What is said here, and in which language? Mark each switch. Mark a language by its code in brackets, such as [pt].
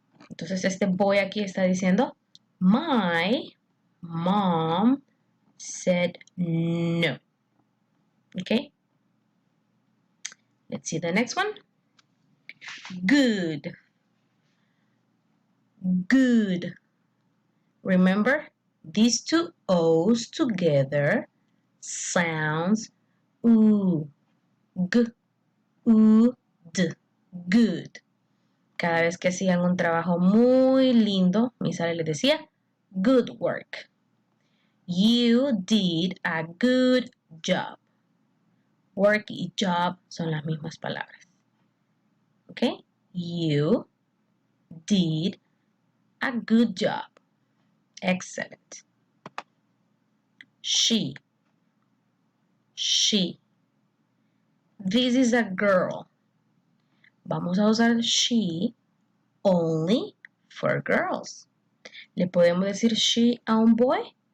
[es] Entonces este boy aquí está diciendo, [en] my mom said no. Okay? Let's see the next one. Good. Remember, these two O's together sounds oo. G, u, d. Good. [es] Cada vez que hacían un trabajo muy lindo, Miss Ale les decía, [en] good work. You did a good job. [es] Work y job son las mismas palabras. [en] ¿Ok? You did a good job. Excellent. She. This is a girl. [es] Vamos a usar she [en] only for girls. [es] ¿Le podemos decir she a un boy?